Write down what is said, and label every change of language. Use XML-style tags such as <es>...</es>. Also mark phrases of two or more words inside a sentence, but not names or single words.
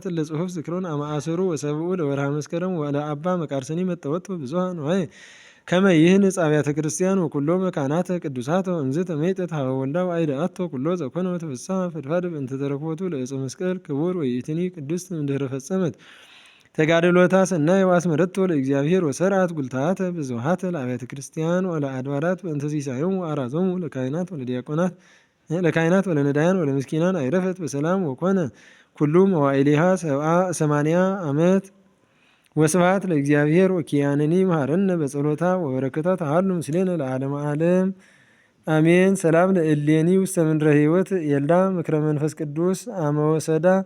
<gez>እለ ጽሑፍ ዝክሮን አመአስሩ ወሰብኡ ለወርሃ መስከረም ወለአባ መቃርሰኒ መጠወት ብዙኃ ነዋየ ከመ ይህንጽ አብያተ ክርስቲያን ወኩሎ መካናተ ቅዱሳተ ወእምዝ ተመይጠት ሀበ ወልዳ ወአይድአቶ ኩሎ ዘኮነ ወተፈሥሐ ፈድፋድ በእንተ ተረክቦቱ ለዕፀ መስቀል ክቡር ወይእትኒ ቅድስት እምድኅረ ፈጸመት ተጋድሎታ ሰናይ ወአስመረቶ ለእግዚአብሔር ወሰርዓት ጉልታተ ብዙኃተ ለአብያተ ክርስቲያን ወለአድባራት በእንተ ሲሳዮሙ ወአራዞሙ ለካህናት ወለነዳያን ወለምስኪናን አይረፈት በሰላም ወኮነ ኩሉ መዋዕሊሃ 80 ዓመት ወስብሐት ለእግዚአብሔር ወኪያነኒ መሐረነ በጸሎታ ወበረከታ ተሃሉ ምስሌነ ለዓለመ ዓለም አሜን። ሰላም ለእሌኒ ውስተ ምድረ ሕይወት የልዳ ምክረ መንፈስ ቅዱስ አመወሰዳ</gez>